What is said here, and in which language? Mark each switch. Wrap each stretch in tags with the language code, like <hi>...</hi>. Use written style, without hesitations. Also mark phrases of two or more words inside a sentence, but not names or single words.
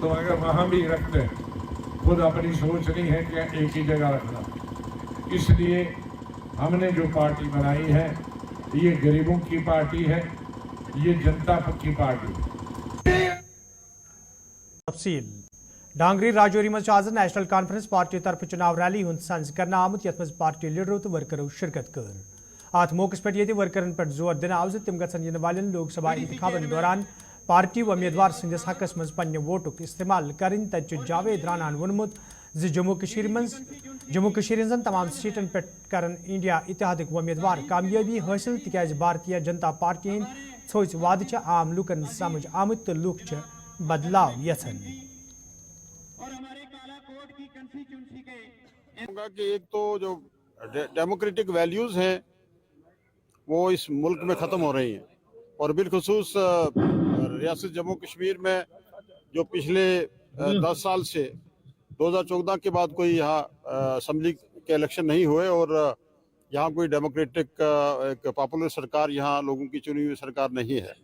<hi>तो अगर वहाँ भी रखते हैं, खुद अपनी सोच नहीं है कि एक ही जगह रखना। इसलिए हमने जो पार्टी बनाई है ये गरीबों की पार्टी है, ये जनता की पार्टी है।</hi> <ks>तफसील डांगरी राजौरी मज आज नेशनल कॉन्फ्रेंस पार्टी तरफ चुनाव रैली हुंद संज कर आमुत यथ मज पार्टी लीडरों तो वर्करों शिरकत कर। अत मौके पे ये वर्करन पे जोर दिन आव तम गन वालन लोकसभा इंतखाबन दौरान पार्टी व उम्मीदवार संदिस हकस मज पन्ने वोटुक इस्तेमाल करें। तत जावेद रानान वोनमुत जम्मू कशीर हजन तमाम सीटन पे करन इंडिया इतिहादिक उम्मीदवार कामयाबी हासिल तिकाज भारतीय जनता पार्टी हंद थोच वाद आम लूकन समझ आमुत तो लूक बदलाव यथन।</ks> <hi>कि एक तो जो डेमोक्रेटिक वैल्यूज हैं वो इस मुल्क में ख़त्म हो रही हैं, और बिलखुसूस रियासत जम्मू कश्मीर में जो पिछले 10 साल से 2014 के बाद कोई यहाँ असम्बली के इलेक्शन नहीं हुए, और यहाँ कोई डेमोक्रेटिक एक पॉपुलर सरकार, यहाँ लोगों की चुनी हुई सरकार नहीं है।</hi>